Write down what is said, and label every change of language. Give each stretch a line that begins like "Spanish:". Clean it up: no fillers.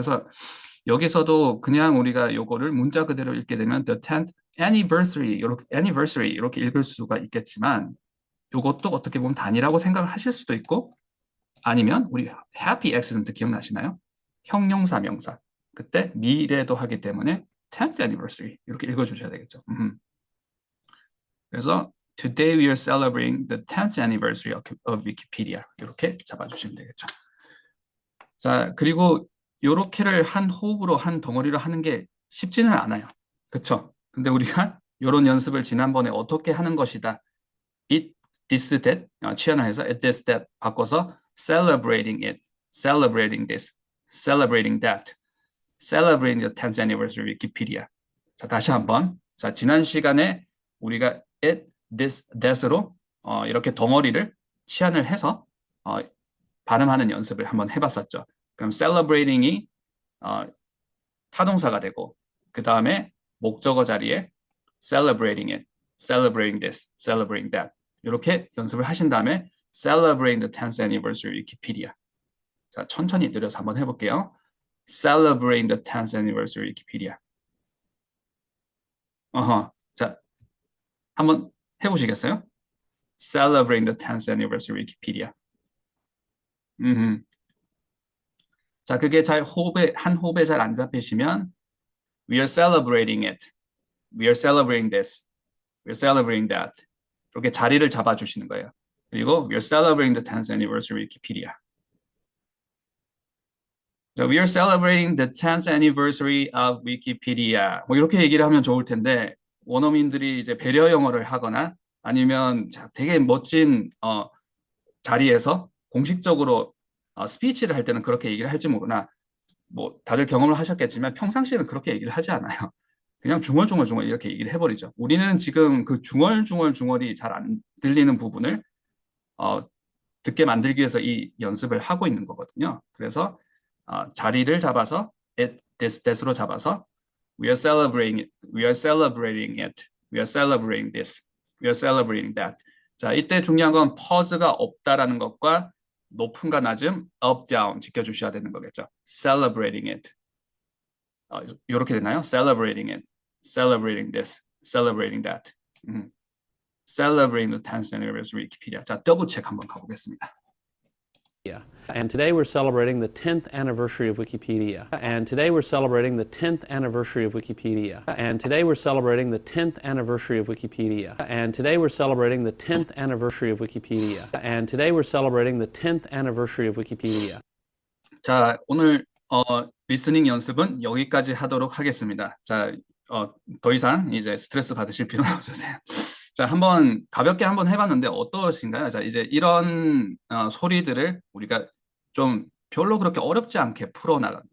Korean: 그래서 여기서도 그냥 우리가 요거를 문자 그대로 읽게 되면
English: the 10th anniversary
Korean: 이렇게 읽을 수가 있겠지만 요것도 어떻게 보면 단위라고 생각을 하실 수도 있고 아니면 우리
English: happy accident
Korean: 기억나시나요? 형용사 명사 그때 미래도 하기 때문에
English: 10th anniversary
Korean: 이렇게 읽어주셔야 되겠죠.
English: 그래서 today we are celebrating the 10th anniversary of Wikipedia
Korean: 이렇게 잡아주시면 되겠죠. 자, 그리고 요렇게를 한 호흡으로 한 덩어리로 하는 게 쉽지는 않아요. 그쵸? 근데 우리가 요런 연습을 지난번에 어떻게 하는 것이다.
English: it, this, that
Korean: 취한을 해서
English: at this, that
Korean: 바꿔서
English: celebrating it, celebrating this, celebrating that, celebrating the 10th anniversary of Wikipedia.
Korean: 자, 다시 한번. 자, 지난 시간에 우리가 at, this, that으로 이렇게 덩어리를 치환을 해서 발음하는 연습을 한번 해봤었죠. 그럼 celebrating이 타동사가 되고 그 다음에 목적어 자리에
English: celebrating it, celebrating this, celebrating that
Korean: 이렇게 연습을 하신 다음에
English: celebrating the 10th anniversary Wikipedia.
Korean: 자, 천천히 느려서 한번 해볼게요.
English: celebrating the 10th anniversary Wikipedia.
Korean: 자, 한번 해보시겠어요?
English: celebrating the 10th anniversary Wikipedia.
Korean: 자, 그게 한 호흡에 잘 안 잡히시면
English: we are celebrating it. We are celebrating this. We are celebrating that.
Korean: 이렇게 자리를 잡아주시는 거예요. 그리고
English: we are celebrating the 10th anniversary Wikipedia. 자, we are celebrating the 10th anniversary of Wikipedia.
Korean: 뭐 이렇게 얘기를 하면 좋을 텐데 원어민들이 이제 배려 영어를 하거나 아니면 되게 멋진 자리에서 공식적으로 스피치를 할 때는 그렇게 얘기를 할지 모르나 뭐 다들 경험을 하셨겠지만 평상시에는 그렇게 얘기를 하지 않아요. 그냥 중얼중얼 이렇게 얘기를 해버리죠. 우리는 지금 그 중얼중얼이 잘 안 들리는 부분을 듣게 만들기 위해서 이 연습을 하고 있는 거거든요. 그래서 자리를 잡아서
English: that's로
Korean: 잡아서
English: we are celebrating it, we are celebrating it, we are celebrating this, we are celebrating that.
Korean: 자, 이때 중요한 건 퍼즈가 없다라는 것과 높음과 낮음,
English: up, down
Korean: 지켜주셔야 되는 거겠죠.
English: Celebrating it.
Korean: 이렇게 되나요?
English: Celebrating it, celebrating this, celebrating that. Celebrating the 10th anniversary Wikipedia.
Korean: 자, 더블 체크 한번 가보겠습니다.
English: And today we're celebrating the 10th anniversary of Wikipedia. And today we're celebrating the 10th anniversary of Wikipedia. And today we're celebrating the 10th anniversary of Wikipedia. And today we're celebrating the 10th anniversary of Wikipedia. And today we're celebrating the 10th anniversary of Wikipedia.
Korean: 자, 오늘 리스닝 연습은 여기까지 하도록 하겠습니다. 자, 더 이상 이제 스트레스 받으실 필요는 없으세요. 자, 한번 가볍게 한번 해봤는데 어떠신가요? 자, 이제 이런 소리들을 우리가 좀 별로 그렇게 어렵지 않게 풀어나가.